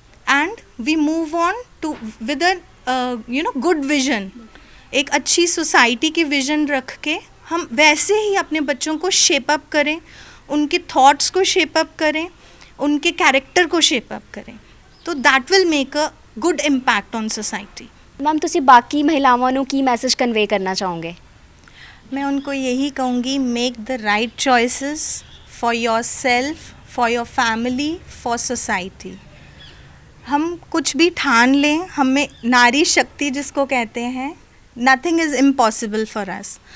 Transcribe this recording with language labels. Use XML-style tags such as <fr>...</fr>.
<en>and we move on to with a good vision,</en> <hi>एक अच्छी society की vision रख के हम वैसे ही अपने बच्चों को शेप अप करें, उनके थॉट्स को शेप अप करें, उनके कैरेक्टर को शेप अप करें।</hi> <en>तो that will make a good impact on society.</en> <pa>Ma'am ਤੁਸੀਂ ਬਾਕੀ ਮਹਿਲਾਵਾਂ ਨੂੰ ਕੀ ਮੈਸੇਜ ਕਨਵੇ ਕਰਨਾ ਚਾਹੋਗੇ?</pa> <hi>मैं उनको यही कहूँगी,</hi> <en>Make the right choices for your self, for your family, for society.</en> <hi>हम कुछ भी ठान लें, हमें नारी शक्ति जिसको कहते हैं,</hi> <en>Nothing is impossible for us.</en>